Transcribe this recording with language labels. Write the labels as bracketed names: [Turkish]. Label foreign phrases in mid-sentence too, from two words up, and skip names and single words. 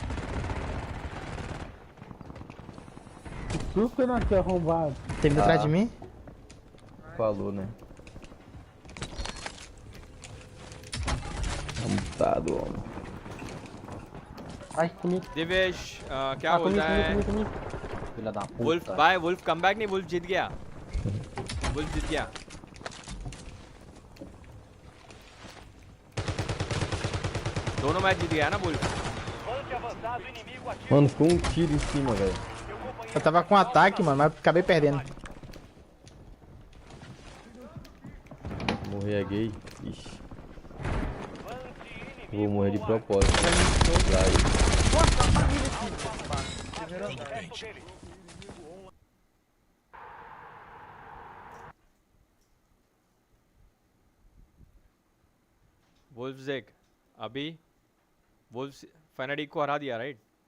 [Portuguese] Por que não quer arrombado? Tem vindo atrás de mim? Falou, né? Mutado, homem. Ai, comigo. [Hindi] दिवेश क्या बोलता है? वुल्फ बाय वुल्फ कमबैक नहीं, वुल्फ जीत गया। वुल्फ जीत गया। दोनों मैच जीत गया ना वुल्फ। [Portuguese] Mano, ficou um tiro em cima, velho. Eu tava com ataque, mano, mas acabei perdendo. Morrer é gay? Ixi. Vou morrer de propósito. [Hindi] वुल्फ ज़ेक अभी वुल्फ फनाटिक को हरा दिया, राइट?